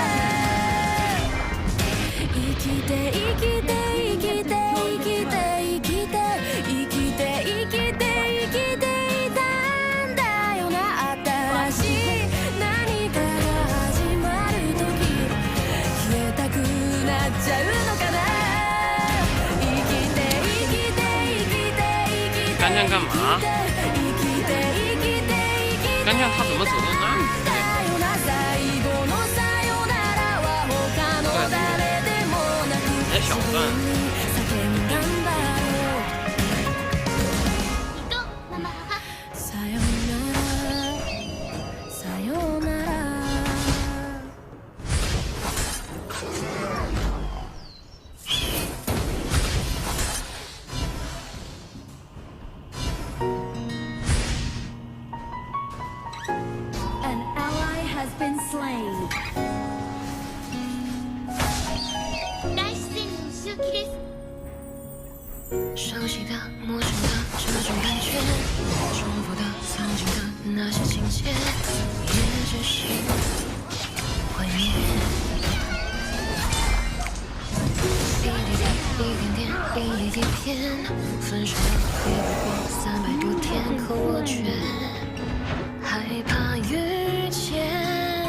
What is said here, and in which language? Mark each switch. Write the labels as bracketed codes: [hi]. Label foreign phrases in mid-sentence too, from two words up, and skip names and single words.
[ja] 生きて生きて生きて生きて生きて生きて生きて生きていたんだよな。新しい何かが始まる時、消えたくなっちゃうのかな。生きて生きて生きて生きて [zh] 干将干嘛？ [ja] 生きて生きて生きて [zh] 干将他怎么走到那里？ [ja] だよな。最後のさよならは他の誰でもなく [zh] 小段 [ja] 叫んだんだろう。行こうママ母。さよならさよなら。 [en] An ally has been slain。 [ja] 大自然の周期です。 [zh] 熟悉的、陌生的这种感觉，重复的、曾经的那些情节，也只是怀念。一滴滴，一点点，一粒一片，分手了也不过300多天，可我却害怕遇见。